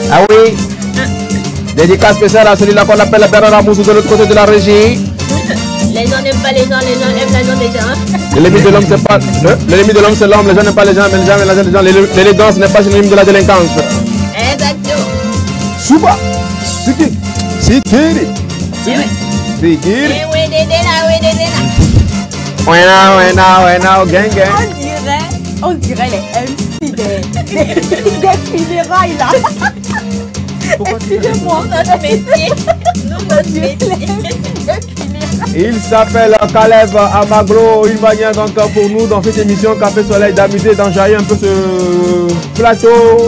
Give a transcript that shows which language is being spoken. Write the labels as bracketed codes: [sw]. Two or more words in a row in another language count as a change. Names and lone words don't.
[fr] Ah oui. Dédicace spéciale à celui-là qu'on appelle la Bernard Ramoussou de l'autre côté de la régie. Les gens n'aiment pas les gens aiment la zone des gens. L'ennemi de l'homme, c'est pas. L'ennemi de l'homme, c'est l'homme. Les gens n'aiment pas les gens, mais les gens aiment les gens. L'élégance n'est pas synonyme de la délinquance. Exactement. Suba. Sikiri. Sikiri. Sikiri. Wena, [en] gang, gang. [fr] On dirait les MC des funérailles là. Excusez-moi. Notre métier. Notre métier. Il s'appelle Caleb Amaglo, une manière donc pour nous dans cette émission Café Soleil d'amuser, d'enjailler un peu ce plateau.